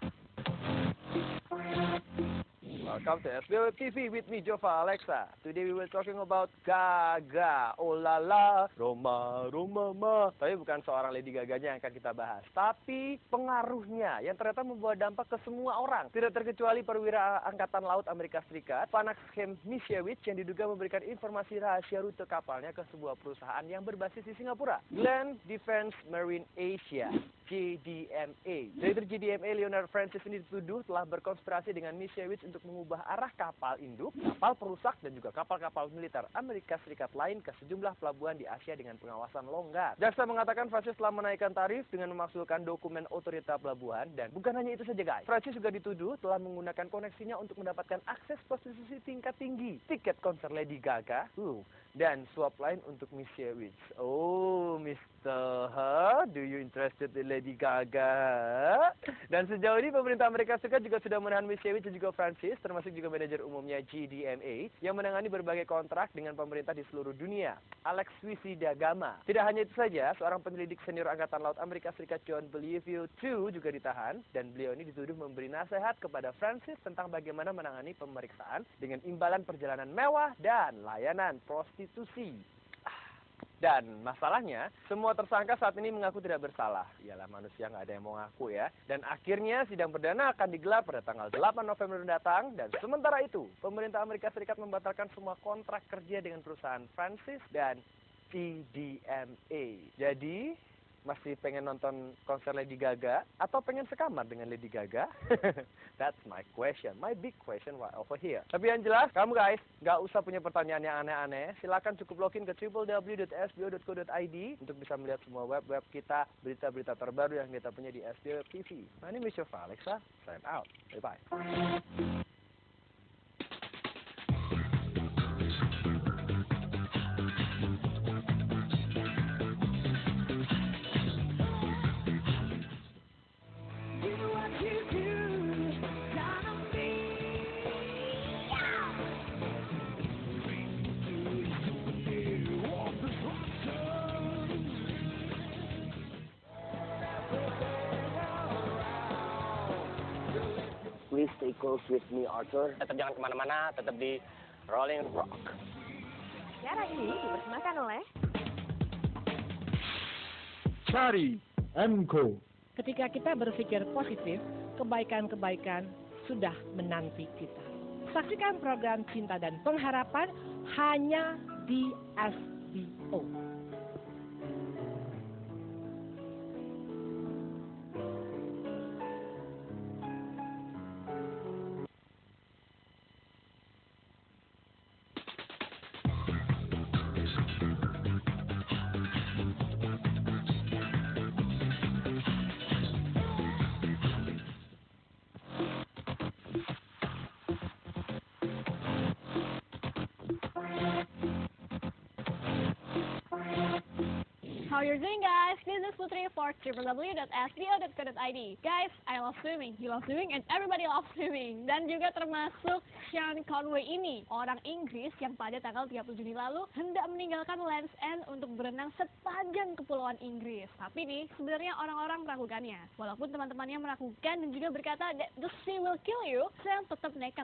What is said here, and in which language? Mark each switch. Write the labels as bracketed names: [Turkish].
[English] Welcome to SBO TV with me, Jova Alexa. Today we were talking about Gaga, oh la la, Roma, Roma, ma. [Indonesian] Tapi bukan seorang Lady Gaganya yang akan kita bahas, tapi pengaruhnya yang ternyata membawa dampak ke semua orang. Tidak terkecuali perwira Angkatan Laut Amerika Serikat, Panaxem Misiewicz yang diduga memberikan informasi rahasia rute kapalnya ke sebuah perusahaan yang berbasis di Singapura, Glenn Defense Marine Asia, JDMA. Direktur JDMA Leonard Francis ini dituduh telah berkonspirasi dengan Misiewicz untuk mengubah arah kapal induk, kapal perusak, dan juga kapal-kapal militer Amerika Serikat lain ke sejumlah pelabuhan di Asia dengan pengawasan longgar. Jaksa mengatakan Francis telah menaikkan tarif dengan memasukkan dokumen otorita pelabuhan, dan bukan hanya itu saja guys. Francis juga dituduh telah menggunakan koneksinya untuk mendapatkan akses prostitusi tingkat tinggi, tiket konser Lady Gaga, dan suap lain untuk Misiewicz. [English] Oh, Mr. Do you interested in Lady Gaga? [Indonesian] Dan sejauh ini pemerintah Amerika Serikat juga sudah menahan Misiewicz dan juga Francis, termasuk juga manajer umumnya GDMA yang menangani berbagai kontrak dengan pemerintah di seluruh dunia, Alex Wisidagama. Tidak hanya itu saja, seorang penyelidik senior Angkatan Laut Amerika Serikat John Bellevue II juga ditahan, dan beliau ini dituduh memberi nasihat kepada Francis tentang bagaimana menangani pemeriksaan dengan imbalan perjalanan mewah dan layanan prostitusi. Dan masalahnya, semua tersangka saat ini mengaku tidak bersalah. Iyalah manusia nggak ada yang mau ngaku ya. Dan akhirnya sidang perdana akan digelar pada tanggal 8 November mendatang. Dan sementara itu, pemerintah Amerika Serikat membatalkan semua kontrak kerja dengan perusahaan Francis dan CDMA. Jadi, masih pengen nonton konser Lady Gaga atau pengen sekamar dengan Lady Gaga? [English] That's my question, my big question right over here. [Indonesian] Tapi yang jelas, kamu guys nggak usah punya pertanyaan yang aneh-aneh. Silakan cukup login ke www.sbo.co.id untuk bisa melihat semua web-web kita, berita-berita terbaru yang kita punya di SBO TV. [English] My name is Yofa Alexa, sign out. Bye-bye. Please stay close with me, Arthur. [Indonesian] Tetap jangan kemana-mana, tetap di Rolling Rock. Siaran ini dipersembahkan oleh Cari Mko. Ketika kita berpikir positif, kebaikan-kebaikan sudah menanti kita. Saksikan program Cinta dan Pengharapan hanya di SBO. [English] How you're doing, guys? This is Putri for www.sbo.co.id. Guys, I love swimming, you love swimming, and everybody loves swimming. [Indonesian] Dan juga termasuk Sean Conway ini, orang Inggris yang pada tanggal 30 Juni lalu hendak meninggalkan Land's End untuk berenang sepanjang kepulauan Inggris. Tapi nih, sebenarnya orang-orang meragukannya. Walaupun teman-temannya meragukan dan juga berkata, [English] the sea will kill you, [Indonesian] Sean tetap nekat.